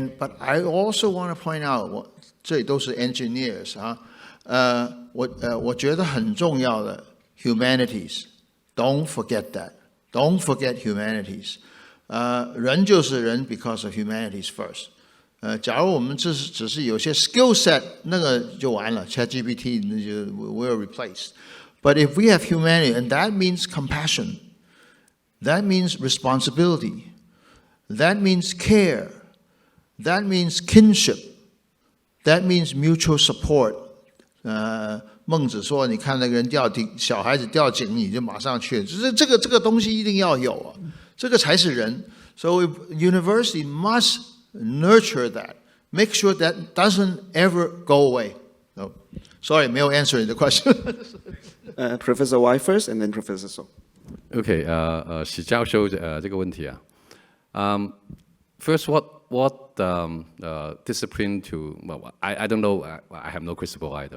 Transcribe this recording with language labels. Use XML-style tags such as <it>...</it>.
<en>But I also want to point out,</en> <zh>这里都是</zh> <en>engineers</en> <zh>我觉得很重要的</zh> <en>humanities. Don't forget that. Don't forget humanities.</en> <zh>人就是人</zh> <en>because of humanities first.</en> <zh>假如我们只是有些 skill set， 那个就完了 ，ChatGPT 那就</zh> <en>will replace. But if we have humanity, and that means compassion, that means responsibility, that means care, that means kinship, that means mutual support.</en> <zh>孟子说，你看那个人小孩子掉井里就马上去，这个东西一定要有这个才是人。</zh> <en>So university must nurture that. Make sure that doesn't ever go away. No. Sorry,</en> <zh>没有</zh> <en>answer</en> <zh>你的</zh> <en>question. Professor Y first, and then Professor So. OK，</en> <zh>许教授这个问题</zh> <en>first what discipline to well I don't know I have no crystal ball either.</en>